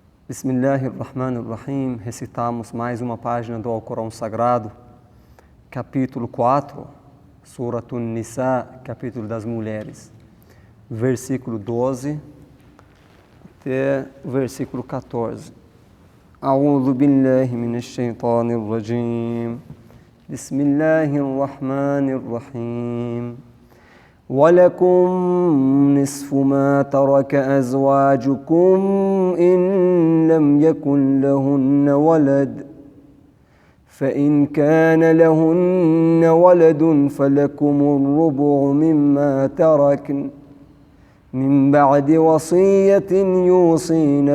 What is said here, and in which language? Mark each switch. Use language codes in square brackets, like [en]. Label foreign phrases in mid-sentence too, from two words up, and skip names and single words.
[ar] بسم الله الرحمن الرحيم. [pt] Recitamos mais uma página do Alcorão Sagrado, capítulo 4, Suratun Nisa, capítulo das mulheres, versículo 12 até o versículo 14. [ar] أعوذ بالله من الشيطان الرجيم. بسم الله الرحمن الرحيم. وَلَكُمْ نِصْفُ مَا تَرَكَ أَزْوَاجُكُمْ إِنْ لَمْ يَكُنْ لَهُنَّ وَلَدٌ فَإِنْ كَانَ لَهُنَّ وَلَدٌ فَلَكُمُ الرُّبُعُ مِمَّا تَرَكْنَ مِنْ بَعْدِ وَصِيَّةٍ يُوصِينَ